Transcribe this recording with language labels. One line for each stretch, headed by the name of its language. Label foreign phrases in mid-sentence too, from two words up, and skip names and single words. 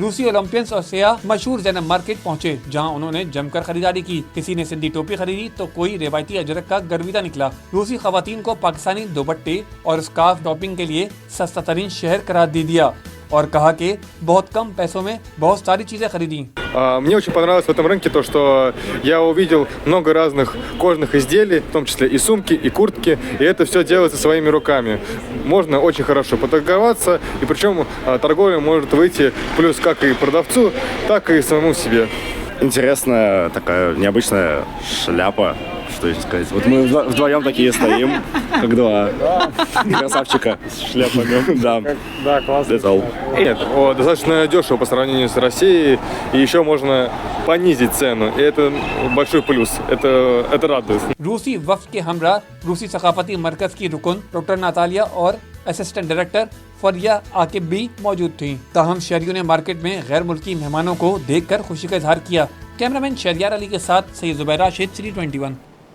Urdu: روسی اولمپینز اور سیاح مشہور زینب مارکیٹ پہنچے، جہاں انہوں نے جم کر خریداری کی. کسی نے سندھی ٹوپی خریدی تو کوئی روایتی اجرک کا گرویدہ نکلا. روسی خواتین کو پاکستانی دوپٹے اور
English: scarf shopping
Urdu: کے لیے سستا ترین شہر قرار دے دیا اور کہا کہ بہت کم پیسوں میں بہت ساری چیزیں خریدی.
Russian: Мне очень понравилось в этом рынке то, что я увидел много разных кожаных изделий, в том числе и сумки, и куртки, и это все делается своими руками. Можно очень хорошо поторговаться, и причем торговля может выйти плюс как и продавцу, так и самому себе. Интересная такая необычная шляпа, что еще сказать. Вот мы вдвоем такие стоим, как два красавчика с шляпами. Да, классно. Нет, достаточно дешево по сравнению с Россией, и еще можно понизить цену, и это большой плюс, это радует.
Urdu: روسی وفد کے ہمراہ روسی ثقافتی مرکز کی رکن ڈاکٹر نتالیا اور
English: assistant director
Urdu: فریحہ عاقب بھی موجود تھی. تاہم شہریوں نے مارکیٹ میں غیر ملکی مہمانوں کو دیکھ کر خوشی کا اظہار کیا. کیمرہ مین شہریار علی کے ساتھ سید زبیر راشد، سٹی 21.